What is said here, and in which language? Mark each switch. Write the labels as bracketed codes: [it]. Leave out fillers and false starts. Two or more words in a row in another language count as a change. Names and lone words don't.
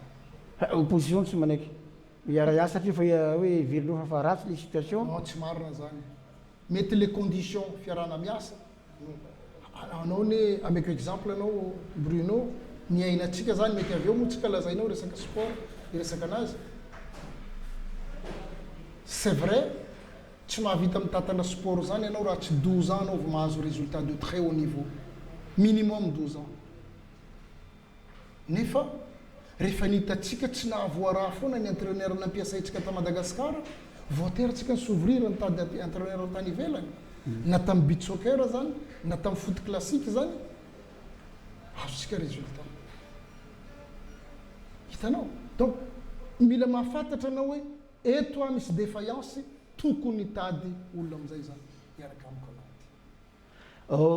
[mg] opposition tsy manaiky iara satria fa hoe velonao fa ratsy le situation non tsy marina zany mety le condition fiarahana miasa anao ne ameko exemple anao Bruno ny ainatsika zany mety avy eo moa tsika lazainao resaka sport resaka anazy [fr] c'est vrai [mg] tsy mahavita mitatana sport zany ianao raha tsy 12 ans anao vao mahazo [fr] résultat de très haut niveau minimum 12 ans [mg] nefa rehefa nitatsika tsy nahavoaraha foana ny entraîneur nampiasaitsika ta Madagasikara voatery-tsika ny s'ouvrir nitady entraîneur tany ivelany na tamin'ny [en] beach soccer [mg] zany na tamin'ny [fr] foot classique [mg] zany azontsika résultat hitanao donc mila mahafantatra anao hoe eto a misy défaillance tokony hitady olona amin'izay zany iaraka amiko anaty